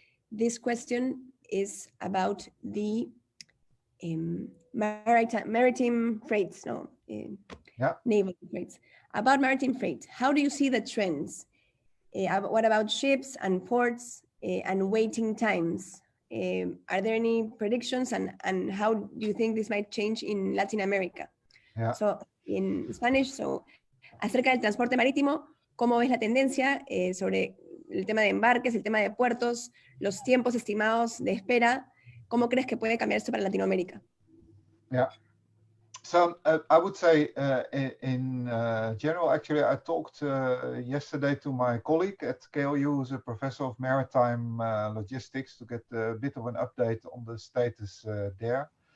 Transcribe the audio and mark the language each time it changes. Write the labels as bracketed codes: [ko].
[en] This question is about the maritime freights, naval freights. About maritime freight, how do you see the trends? What about ships and ports and waiting times? Are there any predictions, and how do you think this might change in Latin America? Yeah. So in Spanish, so [es] acerca del transporte marítimo, ¿cómo ves la tendencia sobre el tema de embarques, el tema de puertos, los tiempos estimados de espera? ¿Cómo crees que puede cambiar esto para Latinoamérica? [en] Yeah. So I would say in general, actually, I talked yesterday to my colleague at KLU, who's a professor of maritime logistics, to get a bit of an update on the status there.